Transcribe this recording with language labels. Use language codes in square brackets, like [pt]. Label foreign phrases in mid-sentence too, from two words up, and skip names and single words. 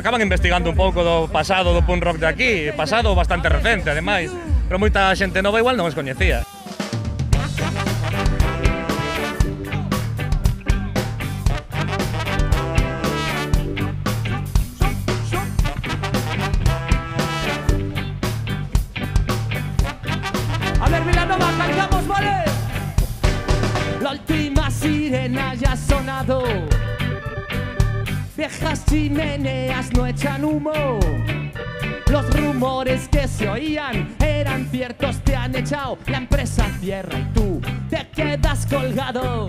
[gl] acaban investigando un pouco do pasado do punk rock de aquí, pasado bastante recente, ademais, pero moita xente nova igual non os coñecía. [es] A ver, Vilanova, cargamos, ¿vale? La última sirena ya ha sonado. Viejas chimeneas no echan humo. Los rumores que se oían eran ciertos, te han echado. La empresa cierra y tú te quedas colgado.